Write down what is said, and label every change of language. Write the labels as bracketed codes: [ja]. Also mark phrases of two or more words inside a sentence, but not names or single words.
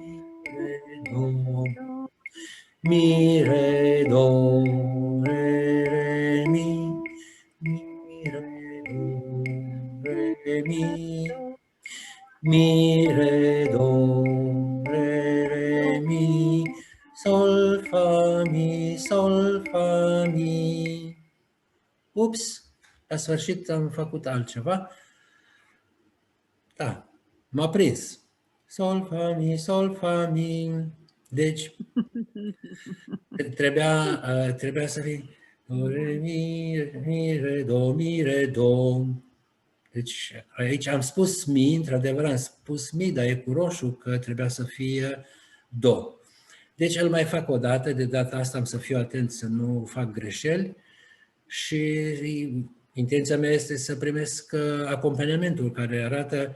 [ro] mi, re, do, re, mi, mi, re, do, re, mi, mi, re, do, re, mi, sol, fa, mi. Ups, la sfârșit am făcut altceva. Da, m-a prins. Sol, fa, mi. Deci, trebuia să fie do, re, mi, re, do. Deci aici am spus mi, într-adevăr am spus mi, dar e cu roșu că trebuia să fie do. Deci îl mai fac o dată, de data asta am să fiu atent să nu fac greșeli și intenția mea este să primesc acompaniamentul care arată...